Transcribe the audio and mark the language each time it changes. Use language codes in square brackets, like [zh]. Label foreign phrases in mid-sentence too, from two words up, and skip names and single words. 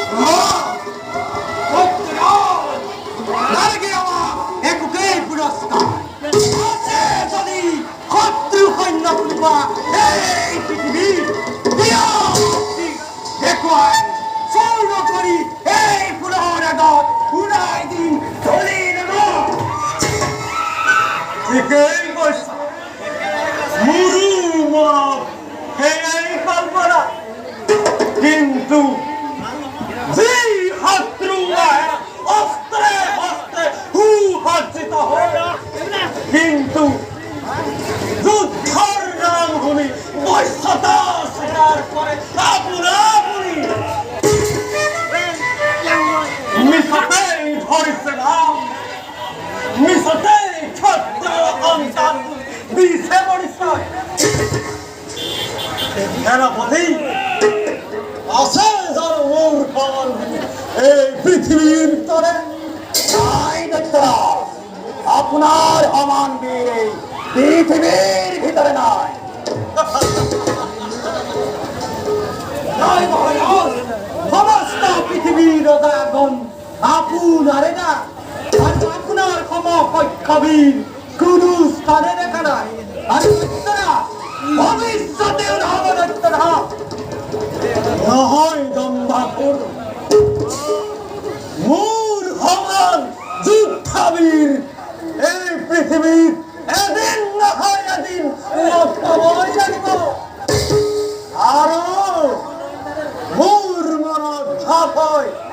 [as] একোকেই পুৰস্কাৰ যদি শত্ৰু সৈন্য কোনোবা এই পৃথিৱী দেখুৱাই চূৰ্ণ কৰি এই ফুলৰ আগত উৰাই দিম চলি ঠিকেই কৈছা মোৰো মনত সেয়াই কল্পনা কিন্তু যি শত্ৰু অস্ত্রে হস্তে সুসজ্জিত হয় কিন্তু যুদ্ধর নাম শুনি বৈশ্যতা স্বীকার করে আপনি মিছতেই ধৰিছে নাম মিছতেই ক্ষত্ৰিয় সন্তান দিছে পৰিচয় সেনাপতি আছে যাৰ মোৰ খবৰ এই পৃথিবীর তরে [bn] আপনার সমান বীর এই পৃথিবীর ভিতরে নাই সমস্ত পৃথিবীর রজাগণ আপনারে না আপনার সমকক্ষবীর কোন স্থানে দেখা নাই আর ভবিষ্যতেও [as] নহয় দম্ভাসুর মূল সমান যুদ্ধবীর এই পৃথিবীর এদিন নহয় এদিন পাবই লাগিব আৰু মোৰ মনত ভাৱ হয়